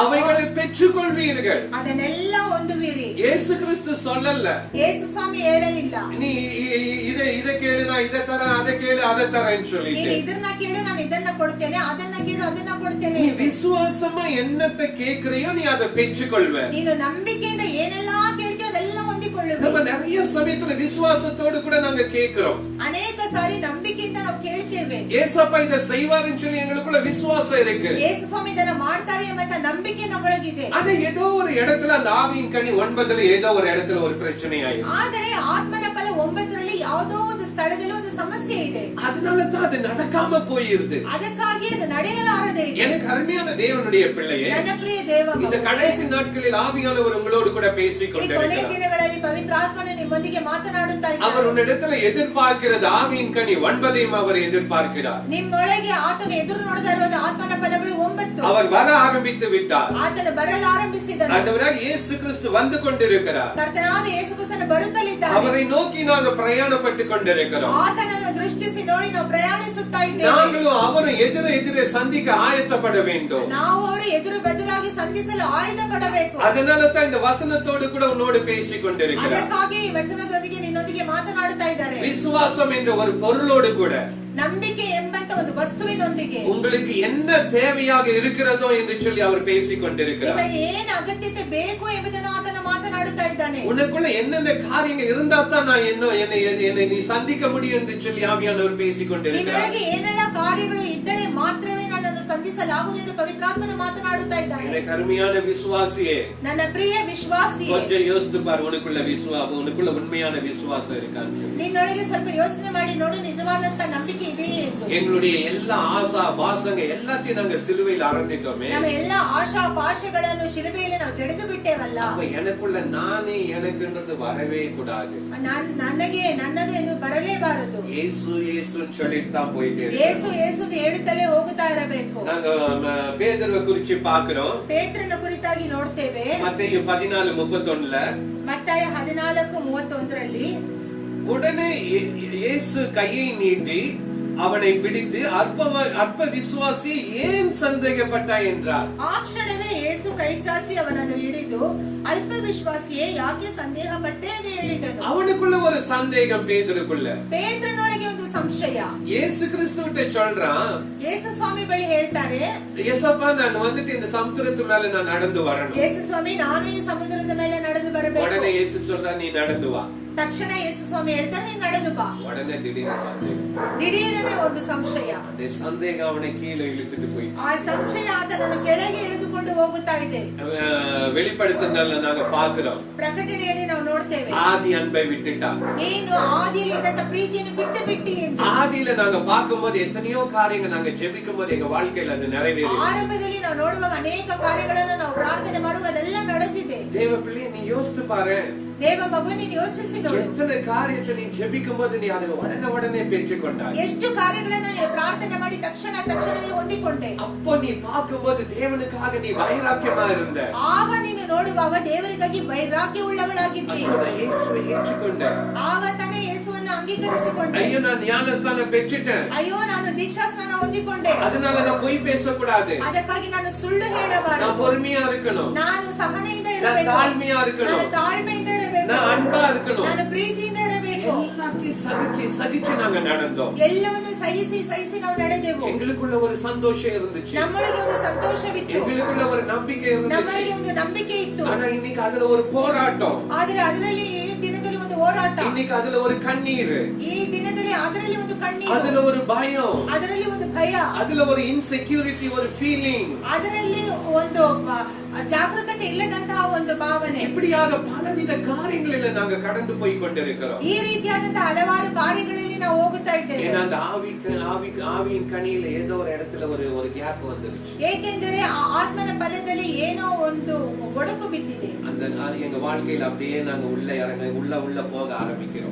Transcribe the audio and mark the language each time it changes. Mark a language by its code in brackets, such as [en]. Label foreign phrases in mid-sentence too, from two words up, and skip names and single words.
[ta] அவைகளை பெற்றுக்கொள்வீர்கள். [kn] ಅದನ್ನೆಲ್ಲ ಹೊಂದುವಿರಿ. [ta] இயேசு கிறிஸ்து சொல்லல, [kn] ಯೇಸು ಸ್ವಾಮಿ ಹೇಳಲಿಲ್ಲ, [ta] நீ இதை கேளு நான் இதை தரேன், அதை கேளு அதை தரேன்னு சொல்லிட்டு. [kn] ನೀನು ಇದನ್ನ ಕೇಳು ನಾನು ಇದನ್ನ ಕೊಡ್ತೇನೆ, ಅದನ್ನ ಕೇಳು ಅದನ್ನ ಕೊಡ್ತೇನೆ. [ta] நீ விசுவாசமா என்னத்தை கேட்கிறையோ நீ அதை பெற்றுக்கொள்வ. [kn] ನೀನು ನಂಬಿಕೆಯಿಂದ ಏನೆಲ್ಲಾ ಕೇಳ್ತೀಯೋ ಅದೆಲ್ಲ ಹೊಂದಿಕೊಳ್ಳುವೆ. [ta] நம்ம நிறைய சமயத்துல விசுவாசத்தோடு கூட நாங்க கேட்கிறோம், [kn] ಅನೇಕ ಸಾರಿ ನಂಬಿಕೆಯಿಂದ ನಾವು ಕೇಳ್ತೇವೆ, [ta] ஏசப்பா இதை செய்வாருன்னு சொல்லி எங்களுக்குள்ள விசுவாசம் இருக்கு. [kn] ಯೇಸು ಸ್ವಾಮಿ ಇದನ್ನ ಮಾಡ್ತಾರೆ ಎಂಬ ನಂಬಿಕೆ ನಮ್ಮೊಳಗಿದೆ. [ta] ஆனா ஏதோ ஒரு இடத்துல அந்த ஆவியின் கனி 9ல ஏதோ ஒரு இடத்துல ஒரு பிரச்சனை ஆயிடும். [kn] ಆದರೆ ಆತ್ಮನ ಫಲ 9ರಲ್ಲಿ ಯಾವುದೋ ಒಂದು ಸ್ಥಳದಲ್ಲಿ ಒಂದು ಸಮಸ್ಯೆ ಇದೆ. [ta] அதனால தான் அது நடக்காம போயிருது. [kn] ಅದಕ್ಕಾಗಿ ಅದು ನಡೆಯಲಾರದೆ ಇದೆ. [ta] எனக்கு அருமையான தேவனுடைய பிள்ளையே, [kn] ನನ್ನ ಪ್ರಿಯ ದೇವ [ta] இந்த [kn] ಮಗುವೇ, [ta] கடைசி நாட்களில் ஆவியானவர் உங்களோடு கூட பேசிக் [kn] ಈ ಕೊನೆಯ [ta] கொண்டிருக்கிறார். [kn] ದಿನಗಳಲ್ಲಿ ಪವಿತ್ರಾತ್ಮನು ನಿಮ್ಮೊಂದಿಗೆ ಮಾತನಾಡುತ್ತಾ [ta] அவர் [kn] ಇದ್ದಾನೆ. [ta] உன்னிடத்துல எதிர்பார்க்கிறது ஆவியின் கனி 9ஐயும் அவர் எதிர்பார்க்கிறார். [kn] ನಿಮ್ಮೊಳಗೆ ಆತನು ಎದುರು ನೋಡ್ತಾ ಇರುವುದು ಆತ್ಮನ ಫಲಗಳು 9. [ta] அவர் வர ஆரம்பித்து விட்டார். [kn] ಆತನು ಬರಲು ಆರಂಭಿಸಿದನು. [ta] ஆண்டவராக இயேசு கிறிஸ்து வந்து கொண்டிருக்கிறார். [kn] ಕರ್ತನಾದ ಯೇಸು ಕ್ರಿಸ್ತನು ಬರುತ್ತಲಿದ್ದಾನೆ. [ta] அவரை நோக்கி நாங்க பிரயாணப்பட்டு கொண்டிருக்கிறோம். [kn] ಆತನನ್ನು ದೃಷ್ಟಿಸಿ ನೋಡಿ ನಾವು ಪ್ರಯಾಣಿಸುತ್ತಾ ಇದ್ದೇವೆ. [ta] நாங்களும் அவரும் எதிரே சந்திக்க ஆயத்தப்பட வேண்டும். [kn] ನಾವು ಅವರು ಎದುರು ಬದುರಾಗಿ ಸಂಧಿಸಲು ಆಯುಧ ಪಡಬೇಕು. [ta] அதனால தான் இந்த வசனத்தோடு கூட உன்னோடு பேசிக் கொண்டிருக்கிறார். [kn] ಅದಕ್ಕಾಗಿ ಈ ವಚನದೊಂದಿಗೆ ನಿನ್ನೊಂದಿಗೆ ಮಾತನಾಡುತ್ತಾ ಇದ್ದಾರೆ. [ta] விசுவாசம் என்ற ஒரு பொருளோடு கூட [kn] ನಂಬಿಕೆ ಎಂಬಂತ ಒಂದು ವಸ್ತುವಿನೊಂದಿಗೆ [ta] உங்களுக்கு என்ன தேவையாக இருக்கிறதோ என்று சொல்லி அவர் பேசிக் கொண்டிருக்கிறார். [kn] ನಿಮಗೆ ಏನು ಅಗತ್ಯತೆ ಬೇಕು ಎಂಬುದನ್ನು ಆತನು ಮಾತನಾಡುತ್ತಾ ಮಾತನಾಡುತ್ತಾ ಇದ್ದಾನೆ. [ta] உனக்குள்ள என்னென்ன காரியங்கள் இருந்தா தான் நான் என்னை நீ சந்திக்க முடியும் என்று சொல்லி ஆவியானவர் பேசிக்கொண்டிருக்கிறார். [kn] ನಿನ್ನೊಳಗೆ ಏನೆಲ್ಲ ಕಾರ್ಯಗಳು ಇದ್ದರೆ ಮಾತ್ರವೇ ನನ್ನನ್ನು ಸಂಧಿಸಲಾಗುವುದು ಎಂದು ಪವಿತ್ರಾತ್ಮನು ಮಾತನಾಡುತ್ತಾ ಇದ್ದಾನೆ. [ta] எனக்கு அருமையான விசுவாசியே, [kn] ನನ್ನ ಪ್ರಿಯ ವಿಶ್ವಾಸಿಯೇ, [ta] கொஞ்சம் யோசித்து பாரு, உனக்குள்ள உண்மையான விசுவாசம் இருக்கான்னு சொல்லி. [kn] ನಿನ್ನೊಳಗೆ ಸ್ವಲ್ಪ ಯೋಚನೆ ಮಾಡಿ ನೋಡು, ನಿಜವಾದಂತ ನಂಬಿಕೆ ಇದೆಯೇ ಎಂದು. [ta] எங்களுடைய எல்லா ஆசா பாசங்க எல்லாத்தையும் நாங்க சிலுவையில் அறந்துட்டோமே. [kn] ನಮ್ಮ ಎಲ್ಲಾ ಆಶಾ ಪಾಶಗಳನ್ನು ಶಿಲುಬೆಯಲ್ಲಿ ನಾವು ಜಡಿದು ಬಿಟ್ಟೇವಲ್ಲ. [ta] அப்ப எனக்குள்ள நானே எனக்குன்றது வரவே கூடாது. [kn] ನನಗೆ ನನ್ನದು ಎಂದು ಬರಲೇಬಾರದು. [ta] இயேசு இயேசுன்னு சொல்லிட்டு தான் போயிட்டே இருக்கோம். [kn] ಯೇಸು ಯೇಸು ಹೇಳುತ್ತಲೇ ಹೋಗುತ್ತಾ ಇರಬೇಕು. [ta] நாங்க பேதுருவை குறிச்சு பார்க்கிறோம். [kn] ಪೇತ್ರನ ಕುರಿತಾಗಿ ನೋಡ್ತೇವೆ. [ta] மத்தேயு 14:31ல, [kn] ಮತ್ತಾಯ 14:31ರಲ್ಲಿ, [ta] உடனே இயேசு கையை நீட்டி அவனை பிடித்து அற்ப விசுவாசி ஏன் சந்தேகப்பட்டாய் என்றார். [kn] ಆ ಕ್ಷಣವೇ ಯೇಸು ಕೈ ಚಾಚಿ ಅವನನ್ನು ಹಿಡಿದು ಅಲ್ಪ ವಿಶ್ವಾಸಿಯೇ ಯಾಕೆ ಸಂದೇಹ ಪಟ್ಟೆ ಎಂದು ಹೇಳಿದನು. [ta] அவனுக்குள்ள ஒரு சந்தேகம் பேதுருக்குள்ள. [kn] ಪೇತ್ರನೊಳಗೆ ಒಂದು ಸಂಶಯ. [ta] இயேசு கிறிஸ்துவிட்ட சொல்றான், [kn] ಯೇಸು ಸ್ವಾಮಿ ಬಳಿ ಹೇಳ್ತಾರೆ, [ta] ஏசப்பா நான் வந்துட்டு இந்த சமுத்திரத்து மேல நான் நடந்து வரணும். [kn] ಯೇಸು ಸ್ವಾಮಿ ನಾನು ಈ ಸಮುದ್ರದ ಮೇಲೆ ನಡೆದು ಬರಬೇಕು. [ta] உடனே இயேசு சொல்றா, நீ நடந்து வா. [kn] ತಕ್ಷಣ ಯೇಸು ಸ್ವಾಮಿ ಹೇಳ್ತಾರೆ, ನೀನು ನಡೆದು ಬಾ. [ta] உடனே திடீர்னு சந்தேகம். [kn] ದಿಢೀರನೆ ಒಂದು ಸಂಶಯ. [ta] அந்த சந்தேகம் அவனை கீழே இழுத்துட்டு போய், [kn] ಆ ಸಂಶಯ ಆತನನ್ನು ಕೆಳಗೆ ಎಳೆದುಕೊಂಡು ಹೋಗುತ್ತಾ ಇದೆ. [ta] வெளிப்படுத்துதல்ல நாங்க பாக்குறோம், [kn] ಪ್ರಕಟಣೆಯಲ್ಲಿ ನಾವು ನೋಡ್ತೇವೆ, [ta] ஆதி அன்பை விட்டுட்டா. [kn] ನೀನು ಆದಿಯಲ್ಲಿ ಇದ್ದಂತ ಪ್ರೀತಿಯನ್ನು ಬಿಟ್ಟು ಬಿಟ್ಟಿ ಎಂದು. [ta] ஆதியில நாங்க பார்க்கும்போது எத்தனையோ காரியங்கள் நாங்க ஜெபிக்கும் போது எங்க வாழ்க்கையில அது நிறைவேறி. [kn] ಆರಂಭದಲ್ಲಿ ನಾವು ನೋಡುವಾಗ ಅನೇಕ ಕಾರ್ಯಗಳನ್ನು ನಾವು ಪ್ರಾರ್ಥನೆ ಮಾಡುವಾಗ ಅದೆಲ್ಲ ನಡೆದಿದೆ. [ta] தேவ பிள்ளையை நீ யோசித்து பாரு. [kn] ದೇವ ಮಗು, ನೀನು ಯೋಚಿಸಿ ನೋಡು. [ta] எத்தனை காரியத்தை நீ ஜெபிக்கும் போது நீ அதை உடனே பெற்றுக்கொண்டாய். [kn] ಎಷ್ಟು ಕಾರ್ಯಗಳನ್ನು ನೀನು ಪ್ರಾರ್ಥನೆ ಮಾಡಿ ತಕ್ಷಣವೇ ಹೊಂದಿಕೊಂಡೆ. [ta] அப்போ நீ பார்க்கும்போது தேவனுக்காக நீ வைராக்கியமா இருந்த. [kn] ಆಗ ನೀನು ನೋಡುವಾಗ ದೇವರಿಗಾಗಿ ವೈರಾಗ್ಯ ಉಳ್ಳವಳಾಗಿದ್ದಿ. [ta] இயேசுவை ஏற்றுக்கொண்ட. [kn] ಆಗ ತಾನೇ ಯೇಸುವನ್ನು ಅಂಗೀಕರಿಸಿಕೊಂಡೆ. [ta] ஐயோ நான் ஞானஸ்நானம் பெற்றுட்டேன், [kn] ಅಯ್ಯೋ ನಾನು ದೀಕ್ಷಾಸ್ನಾನ ಹೊಂದಿಕೊಂಡೆ, [ta] அதனால நான் பொய் பேசக்கூடாது, [kn] ಅದಕ್ಕಾಗಿ ನಾನು ಸುಳ್ಳು ಹೇಳಬಾರದು, [ta] நான் பொறுமையா இருக்கணும், [kn] ನಾನು ಸಹನೆಯಿಂದ [ta] நான் [kn] ಇರಬೇಕು, [ta] தாழ்மையா இருக்கணும், [kn] ನಾನು ತಾಳ್ಮೆಯಿಂದ ಇರಬೇಕು, [ta] நான் அன்பா இருக்கணும், [kn] ನಾನು ಪ್ರೀತಿಯಿಂದ ಇರಬೇಕು. [ta] எல்லாத்தையும் சகிச்சு நாங்க நடந்தோம். [kn] ಎಲ್ಲವನ್ನು ಸಹಿಸಿ ನಾವು ನಡೆದೆವು. [ta] எங்களுக்குள்ள ஒரு சந்தோஷம் இருந்துச்சு, [kn] ನಮ್ಮೊಳಗೆ ಒಂದು ಸಂತೋಷವಿತ್ತು, [ta] எங்களுக்குள்ள ஒரு நம்பிக்கை இருந்துச்சு. [kn] ನಮ್ಮೊಳಗೆ ಒಂದು ನಂಬಿಕೆ ಇತ್ತು. [ta] ஆனா இன்னைக்கு அதுல ஒரு போராட்டம், [kn] ಆದರೆ ಅದರಲ್ಲಿ ಈ ದಿನದಲ್ಲಿ ಒಂದು ಹೋರಾಟ, [ta] இன்னைக்கு அதுல ஒரு கண்ணீர், [kn] ಈ ದಿನದಲ್ಲಿ ಅದರಲ್ಲಿ ಒಂದು ಕಣ್ಣೀರು, [ta] அதுல ஒரு பயம், [kn] ಅದರಲ್ಲಿ ಒಂದು ಭಯ, [ta] அதுல ஒரு இன்செக்யூரிட்டி, ஒரு ஃபீலிங், [kn] ಅದರಲ್ಲಿ ಒಂದು ಜಾಗೃತತೆ ಇಲ್ಲದಂತಹ ಒಂದು ಭಾವನೆ. [ta] இப்படியாக பலவித காரியங்களில் நாங்க கடந்து போய் கொண்டிருக்கிறோம். [kn] ಈ ರೀತಿಯಾದಂತಹ ಹಲವಾರು ಕಾರ್ಯಗಳಲ್ಲಿ ನಾವು ಹೋಗುತ್ತಾ ಇದ್ದೇವೆ. [ta] ஏன்னா அந்த ஆவியின் கனியில ஏதோ ஒரு இடத்துல ஒரு கேப் வந்துருச்சு. [kn] ಏಕೆಂದರೆ ಆ ಆತ್ಮನ ಫಲದಲ್ಲಿ ಏನೋ ಒಂದು ಒಡಕು ಬಿದ್ದಿದೆ. [ta] அந்த எங்க வாழ்க்கையில அப்படியே நாங்க உள்ள போக ஆரம்பிக்கிறோம்.